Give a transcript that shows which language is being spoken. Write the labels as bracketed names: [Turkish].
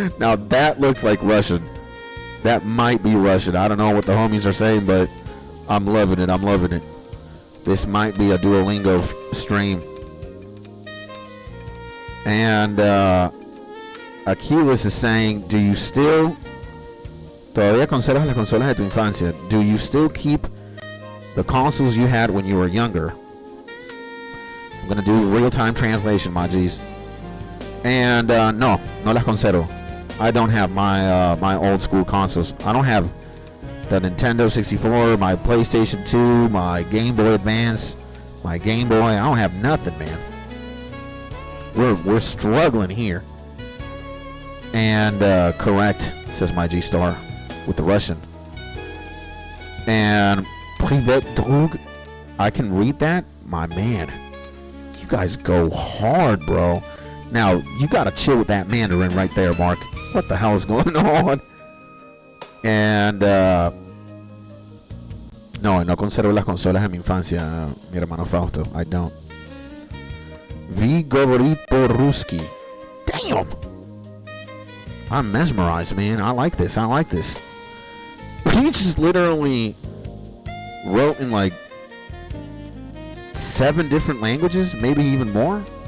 [English] Now that looks like Russian. That might be Russian. I don't know what the homies are saying, but I'm loving it. I'm loving it. This might be a Duolingo stream. And Achilles is saying, do you still... [Spanish] ¿Todavía conservas las consolas de tu infancia? [English] Do you still keep the consoles you had when you were younger? I'm going to do real-time translation, my G's. And [Spanish] no las conservo. [English] I don't have my old-school consoles. I don't have the Nintendo 64, my PlayStation 2, my Game Boy Advance, my Game Boy. I don't have nothing, man. We're struggling here. And correct, says my G-Star, with the Russian. And Privet Drug, I can read that? My man. You guys go hard, bro. Now, you gotta chill with that Mandarin right there, Mark. What the hell is going on? [Spanish] And, no conservo las consolas de mi infancia, mi hermano Fausto. [English] I don't. [Russian] Vi говорит по-русски. [English] Damn! I'm mesmerized, man. I like this. I like this. He just literally wrote in like 7 different languages, maybe even more.